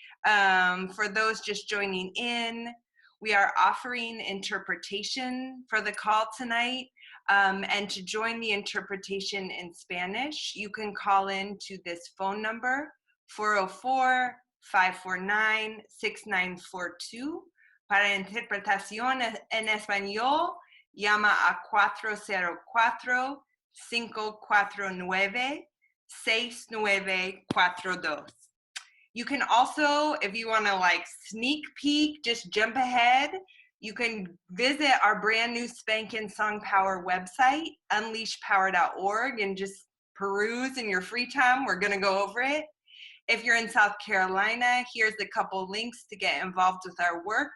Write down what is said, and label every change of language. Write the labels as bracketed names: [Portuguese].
[English] For those just joining in, we are offering interpretation for the call tonight. And to join the interpretation in Spanish, you can call in to this phone number, 404-549-6942. [Spanish] Para interpretación en español, llama a 404-549-6942. [English] You can also, if you want to sneak peek, just jump ahead. You can visit our brand new spanking Song Power website, unleashpower.org, and just peruse in your free time. We're going to go over it. If you're in South Carolina, here's a couple links to get involved with our work.